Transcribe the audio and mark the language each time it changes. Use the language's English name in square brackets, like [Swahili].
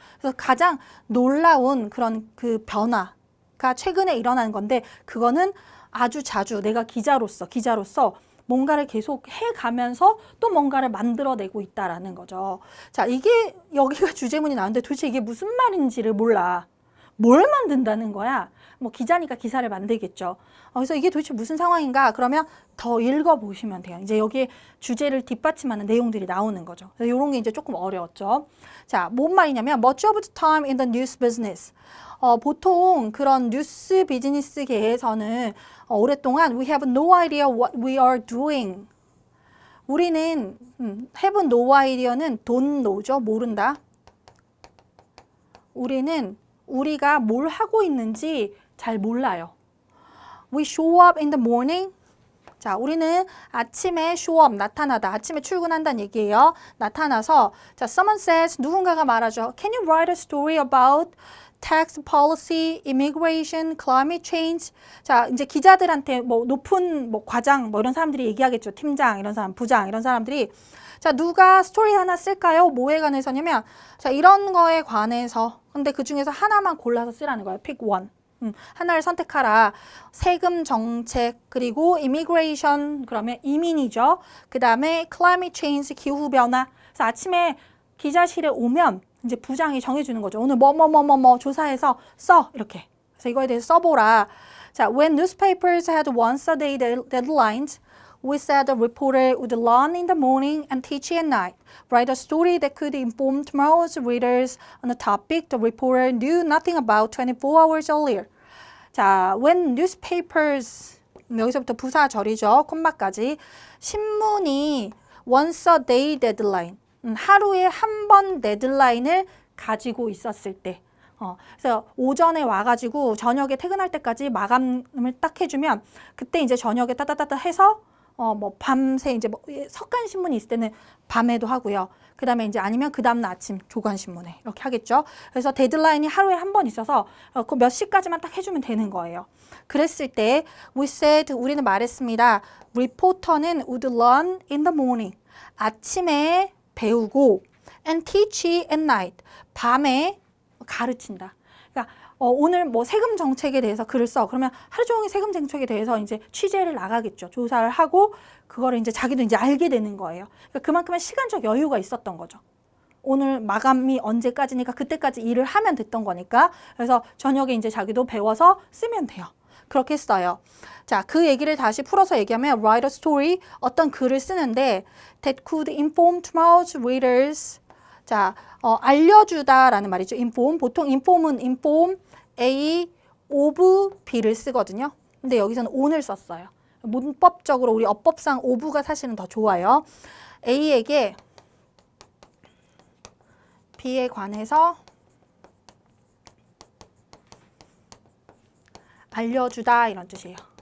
[Korean] 그래서 가장 놀라운 그런 그 변화가 최근에 일어난 건데 그거는 아주 자주 내가 기자로서 뭔가를 계속 해가면서 또 뭔가를 만들어내고 있다라는 거죠. 자, 이게 여기가 주제문이 나오는데 도대체 이게 무슨 말인지를 몰라. 뭘 만든다는 거야? 뭐 기자니까 기사를 만들겠죠. 그래서 이게 도대체 무슨 상황인가? 그러면 더 읽어보시면 돼요. 이제 여기에 주제를 뒷받침하는 내용들이 나오는 거죠. 그래서 이런 게 이제 조금 어려웠죠. 자, 뭔 말이냐면 [English] much of the time in the news business. [Korean] 보통 그런 뉴스 비즈니스계에서는 오랫동안 [English] we have no idea what we are doing. [Korean] 우리는 [English] have no idea [Korean] 는 don't know죠. 모른다. 우리는 우리가 뭘 하고 있는지 잘 몰라요. [English] We show up in the morning. [Korean] 자, 우리는 아침에 [English] show up, [Korean] 나타나다. 아침에 출근한다는 얘기예요. 나타나서 자, [English] someone says, [Korean] 누군가가 말하죠. [English] Can you write a story about tax policy, immigration, climate change? [Korean] 자, 이제 기자들한테 뭐 높은 뭐 과장 뭐 이런 사람들이 얘기하겠죠. 팀장 이런 사람, 부장 이런 사람들이 자, 누가 스토리 하나 쓸까요? 뭐에 관해서냐면 자, 이런 거에 관해서 근데 그 중에서 하나만 골라서 쓰라는 거예요. [English] pick one. [Korean] 하나를 선택하라. 세금 정책 그리고 immigration 그러면 이민이죠. 그 다음에 climate change 기후 변화. 그래서 아침에 기자실에 오면 이제 부장이 정해주는 거죠. 오늘 뭐 조사해서 써 이렇게. 그래서 이거에 대해서 써보라. [English] 자, when newspapers had once a day deadlines, we said the reporter would learn in the morning and teach at night. Write a story that could inform tomorrow's readers on a topic the reporter knew nothing about 24 hours earlier. [Korean] 자, [English] when newspapers, [Korean] 여기서부터 부사절이죠. 콤마까지. 신문이 [English] once a day deadline, [Korean] 하루에 한 번 데드라인을 가지고 있었을 때. 그래서 오전에 와가지고 저녁에 퇴근할 때까지 마감을 딱 해주면 그때 이제 저녁에 따따따따 해서 뭐 밤새 이제 뭐 석간 신문이 있을 때는 밤에도 하고요. 그 다음에 이제 아니면 그 다음날 아침 조간 신문에 이렇게 하겠죠. 그래서 데드라인이 하루에 한 번 있어서 그 몇 시까지만 딱 해주면 되는 거예요. 그랬을 때 [English] we said [Korean] 우리는 말했습니다. 리포터는 [English] would learn in the morning. [Korean] 아침에 배우고 [English] and teach at night. [Korean] 밤에 가르친다. 그러니까 오늘 뭐 세금 정책에 대해서 글을 써. 그러면 하루 종일 세금 정책에 대해서 이제 취재를 나가겠죠. 조사를 하고 그거를 이제 자기도 이제 알게 되는 거예요. 그러니까 그만큼의 시간적 여유가 있었던 거죠. 오늘 마감이 언제까지니까 그때까지 일을 하면 됐던 거니까. 그래서 저녁에 이제 자기도 배워서 쓰면 돼요. 그렇게 써요. 자, 그 얘기를 다시 풀어서 얘기하면 [English] write a story, [Korean] 어떤 글을 쓰는데 [English] that could inform tomorrow's readers. [Korean] 자, 알려주다라는 말이죠. inform. 보통 inform은 inform A of B를 쓰거든요. 근데 여기서는 on을 썼어요. 문법적으로 우리 어법상 of가 사실은 더 좋아요. A에게 B에 관해서 알려주다 이런 뜻이에요.